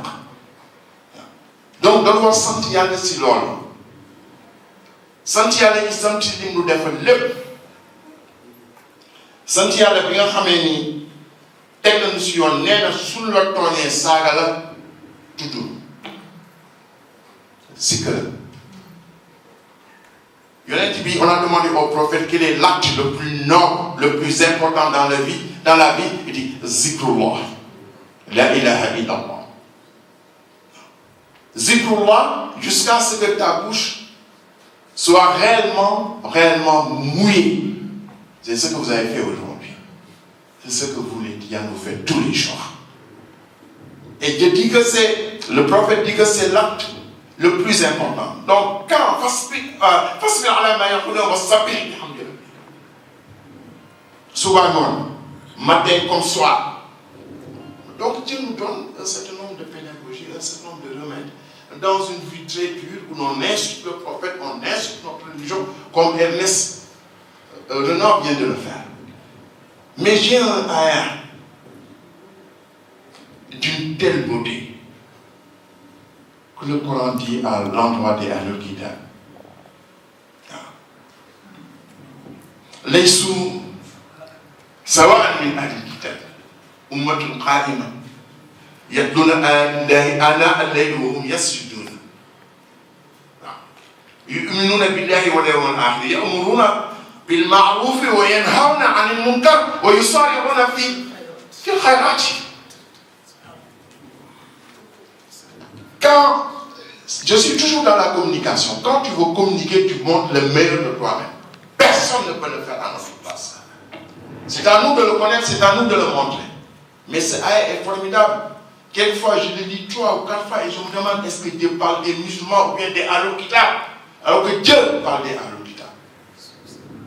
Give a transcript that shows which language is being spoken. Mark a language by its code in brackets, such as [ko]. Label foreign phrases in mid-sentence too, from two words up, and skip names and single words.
[wo] Donc dañu war sant yàlla si loolu sant yàlla yi sant li mu defal lépp sant yàlla bi nga xamee ni teg nañu si yoon nee na suñ la tooñee saaga la tudd si kër yonent bi [fr] on a demandé au prophète quel est l'acte le plus noble le plus important dans la vie il dit [ar] ذكر الله لا إله إلا الله ذكر الله [fr] jusqu'à ce que ta bouche soit réellement mouillée. C'est ce que vous avez fait aujourd'hui. C'est ce que vous les Tidjanes vous faites tous les jours. Et Dieu dit que le prophète dit que c'est l'acte le plus important. Donc quand [ar] فاصبر على ما يقولون وسبح بحمد ربك. [fr] Souvent non, matin comme soir. Donc Dieu nous donne un certain nombre de pédagogies, un certain nombre de remèdes dans une vie très pure où l'on insulte le prophète, on insulte notre religion comme Ernest Renan vient de le faire. Mais j'ai un ayat d'une telle beauté que le Coran dit à l'endroit des [ar] أهل الكتاب. ليسوا سواء من أهل الكتاب أمة قائمة يتلون آيات آناء الليل وهم يسجدون يؤمنون بالله واليوم الآخر يأمرون بالمعروف وينهون عن المنكر ويسارعون في الخيرات. [fr] Quand je suis toujours dans la communication, quand tu veux communiquer, tu montres le meilleur de toi-même. Personne ne peut le faire à notre place. C'est à nous de le connaître, c'est à nous de le montrer. Mais ce ayat est formidable. Quelquefois, je le lis 3 ou 4 fois et je me demande est-ce que Dieu parle des musulmans ou bien des [ar] أهل الكتاب, [fr] alors que Dieu parle des [ar] أهل الكتاب.